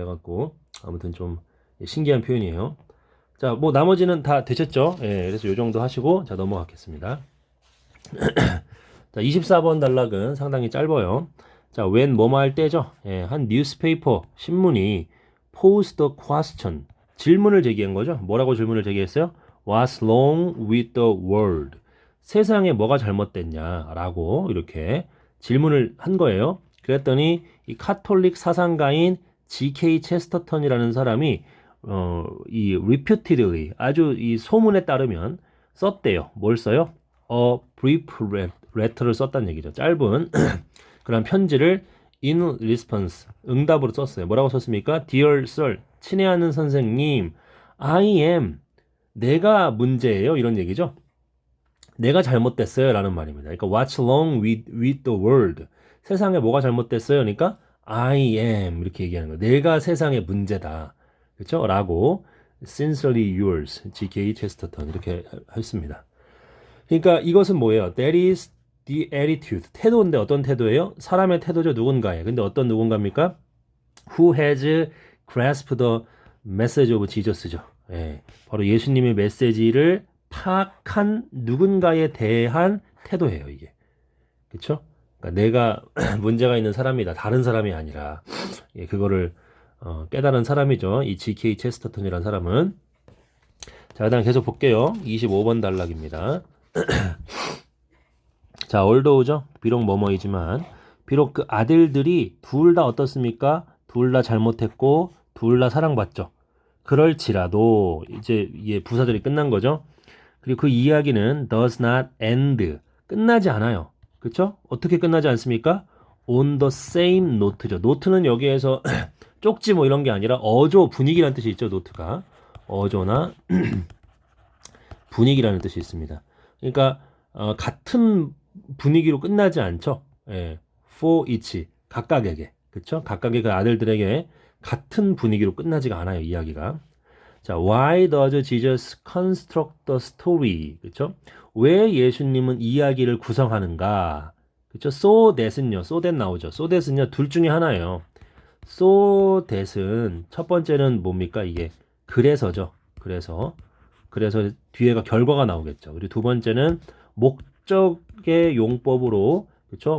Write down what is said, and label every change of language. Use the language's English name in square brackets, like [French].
[Korean] 그래갖고 아무튼 좀 신기한 표현이에요. 자, 뭐 나머지는 다 되셨죠? 예, 그래서 요 정도 하시고 자, 넘어가겠습니다. 자, 24번 단락은 상당히 짧아요. 자, when 뭐뭐 할 때죠. 예, 한 뉴스페이퍼, 신문이 [English] pose the question, [Korean] 질문을 제기한 거죠. 뭐라고 질문을 제기했어요? [English] What's wrong with the world? [Korean] 세상에 뭐가 잘못됐냐라고 이렇게 질문을 한 거예요. 그랬더니 이 카톨릭 사상가인 G.K. 체스터턴이라는 사람이 이 reputedly, 아주 이 소문에 따르면 썼대요. 뭘 써요? [English] A brief letter [Korean] 를 썼다는 얘기죠. 짧은 그런 편지를 [English] in response, [Korean] 응답으로 썼어요. 뭐라고 썼습니까? [English] Dear Sir, [Korean] 친애하는 선생님, [English] I am, [Korean] 내가 문제예요. 이런 얘기죠. 내가 잘못됐어요. 라는 말입니다. 그러니까 [English] what's wrong with the world? [Korean] 세상에 뭐가 잘못됐어요? 그러니까 [English] I am [Korean] 이렇게 얘기하는 거예요. 내가 세상의 문제다. 그렇죠? 라고 [English] sincerely yours, [Korean] G.K. 체스터턴 이렇게 했습니다. 그러니까 이것은 뭐예요? [English] That is the attitude. [Korean] 태도인데 어떤 태도예요? 사람의 태도죠. 누군가의. 근데 어떤 누군가입니까? [English] Who has grasped the message of Jesus죠. [Korean] 예, 바로 예수님의 메시지를 파악한 누군가에 대한 태도예요. 이게. 그렇죠? 그러니까 내가 문제가 있는 사람이다. 다른 사람이 아니라 예, 그거를 깨달은 사람이죠. 이 G.K. 체스터턴이라는 사람은. 자, 일단 계속 볼게요. 25번 단락입니다. 자, 올도우죠. 비록 뭐뭐이지만 비록 그 아들들이 둘 다 어떻습니까? 둘 다 잘못했고 둘 다 사랑받죠. 그럴지라도 이제 부사절이 끝난 거죠. 그리고 그 이야기는 [English] does not end, [Korean] 끝나지 않아요. 그렇죠? 어떻게 끝나지 않습니까? [English] on the same note죠. [Korean] 노트는 여기에서 쪽지 뭐 이런 게 아니라 어조, 분위기라는 뜻이 있죠. 노트가 어조나 분위기라는 뜻이 있습니다. 그러니까 같은 분위기로 끝나지 않죠. 예, [English] for each, [Korean] 각각에게. 그렇죠? 각각의 그 아들들에게 같은 분위기로 끝나지가 않아요. 이야기가. 자, [English] why does Jesus construct the story? [Korean] 그렇죠? 왜 예수님은 이야기를 구성하는가? 그렇죠? So that은요. So that 나오죠. So that은요. 둘 중에 하나예요. So that은 첫 번째는 뭡니까? 이게 그래서죠. 그래서 뒤에가 결과가 나오겠죠. 그리고 두 번째는 목적의 용법으로 그렇죠?